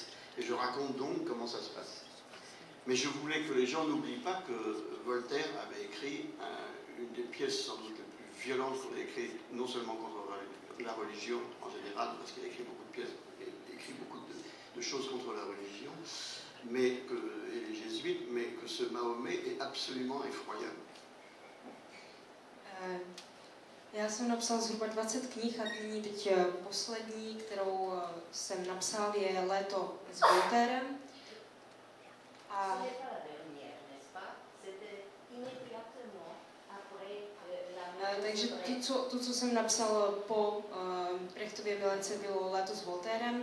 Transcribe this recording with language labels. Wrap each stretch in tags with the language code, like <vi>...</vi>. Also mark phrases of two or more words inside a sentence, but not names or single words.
<fr>Et je raconte donc comment ça se passe. Mais je voulais que les gens n'oublient pas que Voltaire avait écrit une des pièces sans doute les plus violentes qu'on ait écrites, non seulement contre la religion en général, parce qu'il a écrit beaucoup de pièces, il a écrit beaucoup de choses contre la religion, et les jésuites, mais que ce Mahomet est absolument effroyable.</fr> <cs>Já jsem napsal zhruba 20 knih a nyní teď poslední, kterou jsem napsal, je Léto s Voltairem. A takže to, co jsem napsal po Brechtově Milence, bylo Léto s Voltairem.</cs>